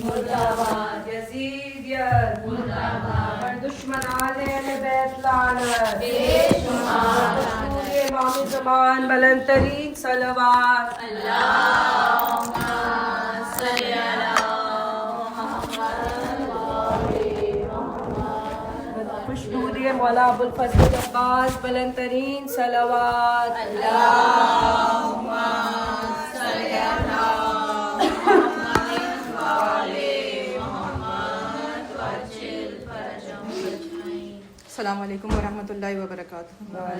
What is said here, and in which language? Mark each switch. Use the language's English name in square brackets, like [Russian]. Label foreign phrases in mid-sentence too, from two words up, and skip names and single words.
[Hindi] मुर्दाबाद, यजीदियत मुर्दाबाद, हर दुश्मन आले अहले बैत लानत, बेशुमार इमाम ज़मान बुलंद तरीन सलवात, [Arabic] اللهم صل على محمد, [Hindi] खुशबूदिए मौला अबुल फजल अब्बास बुलंद तरीन सलवात, [Arabic] اللهم صل على السلام عليكم ورحمة الله وبركاته.